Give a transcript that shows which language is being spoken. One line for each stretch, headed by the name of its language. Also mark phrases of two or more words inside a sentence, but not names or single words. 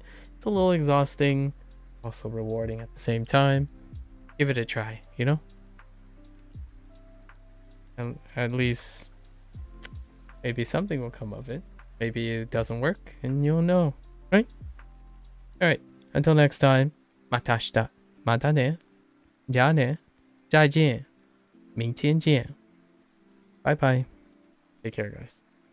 English: It's a little exhausting, also rewarding at the same time. Give it a try, you know? And at least maybe something will come of it. Maybe it doesn't work and you'll know, right? Alright, until next time.
Japanese: また明日。またね。じゃあね。
Chinese: 再见。明天见。
English: Bye bye. Take care, guys.